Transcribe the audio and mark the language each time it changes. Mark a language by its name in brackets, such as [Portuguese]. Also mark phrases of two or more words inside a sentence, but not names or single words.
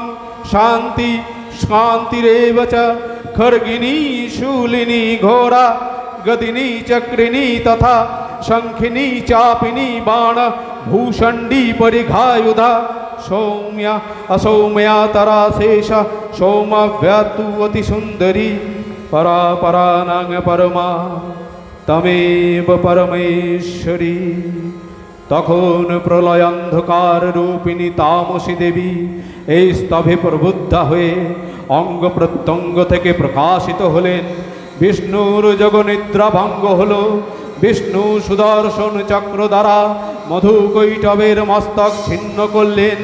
[Sanskrit] शान्ति शान्तिरेव च खर्गिणी शूलिनी घोरा गदिनी चक्रिणी तथा शङ्खिनी चापिनी बाण भूषण्डी परिघायुधा सौम्या असौम्या तराशेष सौम्यव्यातु अतिसुन्दरी परा परानां परमा तमेव परमेश्वरी। [Bangla] তখন প্রলয়ান্ধকার রূপিণী তামসী দেবী এই স্তবে প্রবুদ্ধা হয়ে অঙ্গ প্রত্যঙ্গ থেকে প্রকাশিত হলেন। বিষ্ণুর যোগনিদ্রা ভঙ্গ হল। বিষ্ণু সুদর্শন চক্র দ্বারা মধুকৈটবের মস্তক ছিন্ন করলেন।